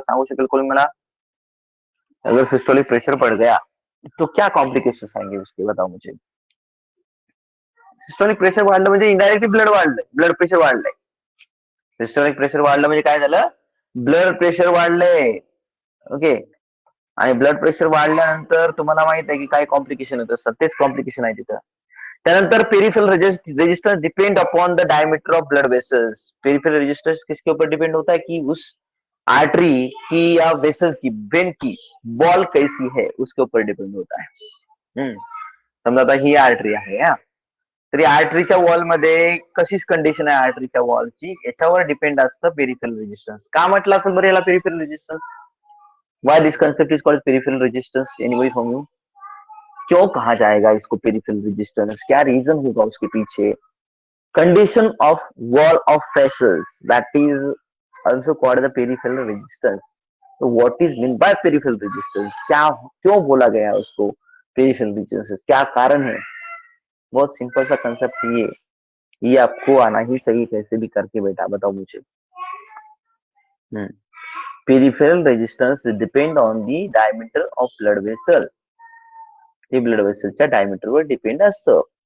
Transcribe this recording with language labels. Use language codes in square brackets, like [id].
[mr] सांगू शकेल कोणी मला? [hi] अगर सिस्टोलिक प्रेशर बढ़ गया तो क्या कॉम्प्लिकेशन आएंगे उसके, बताओ मुझे. [mr] सिस्टोलिक प्रेशर वाढलं म्हणजे इनडायरेक्टली ब्लड वाढलंय, ब्लड प्रेशर वाढलंय. सिस्टोलिक प्रेशर वाढलं म्हणजे काय झालं? ब्लड प्रेशर वाढलंय. ओके, आणि ब्लड प्रेशर वाढल्यानंतर तुम्हाला माहित आहे की काय कॉम्प्लिकेशन होत असतात. तेच कॉम्प्लिकेशन आहे तिथं. [en] त्यानंतर peripheral resistance depend upon the diameter of blood vessels. [hi] Peripheral resistance किसके ऊपर डिपेंड होता है? कि उस आर्टरी की या वेसल की, वेन की बॉल कैसी है उसके ऊपर डिपेंड होता है. [mr] समजा आता ही आर्टरी आहे, तरी आर्टरीच्या वॉलमध्ये कशीच कंडिशन आहे आर्टरीच्या वॉलची, याच्यावर डिपेंड असतं पेरिफेरल रेजिस्टन्स. का म्हटलं असेल बरं याला पेरिफेरल रेजिस्टन्स? [en] Why this concept is called peripheral resistance? Anybody from you? [hi] क्यों कहा जाएगा इसको पेरिफेरल रेजिस्टेंस? क्या रीजन होगा उसके पीछे? [en] Condition of wall of faces, that is also called the peripheral resistance. [hi] तो [en] What is mean by peripheral resistance? [hi] क्या, क्यों बोला गया उसको पेरिफेरल रेजिस्टेंस? क्या कारण है? बहुत सिंपल सा कंसेप्ट ये आपको आना ही चाहिए कैसे भी करके बेटा, बताओ मुझे. [en] Peripheral resistance depend on the diameter of blood vessel. [mr] हे ब्लड वेसलच्या डायमीटरवर डिपेंड असतं.